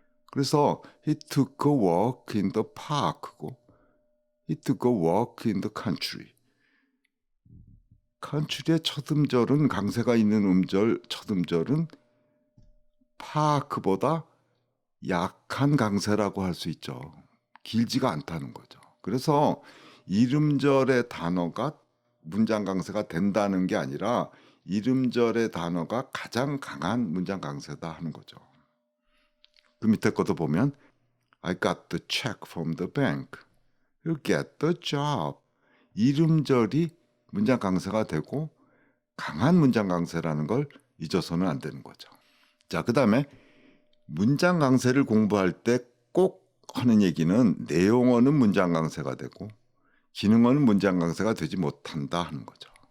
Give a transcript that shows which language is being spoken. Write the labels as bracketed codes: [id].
[ko] 그래서 [en] he took a walk in the park고 he took a walk in the country. [ko] country의 첫 음절은 강세가 있는 음절, 첫 음절은 park보다 약한 강세라고 할 수 있죠. 길지가 않다는 거죠. 그래서 이름절의 단어가 문장 강세가 된다는 게 아니라 이름절의 단어가 가장 강한 문장 강세다 하는 거죠. 그 밑에 것도 보면 [en] I got the check from the bank. You get the job. [ko] 이름절이 문장 강세가 되고 강한 문장 강세라는 걸 잊어서는 안 되는 거죠. 자, 그 다음에 문장 강세를 공부할 때 꼭 하는 얘기는 내용어는 문장 강세가 되고 기능어는 문장 강세가 되지 못한다 하는 거죠.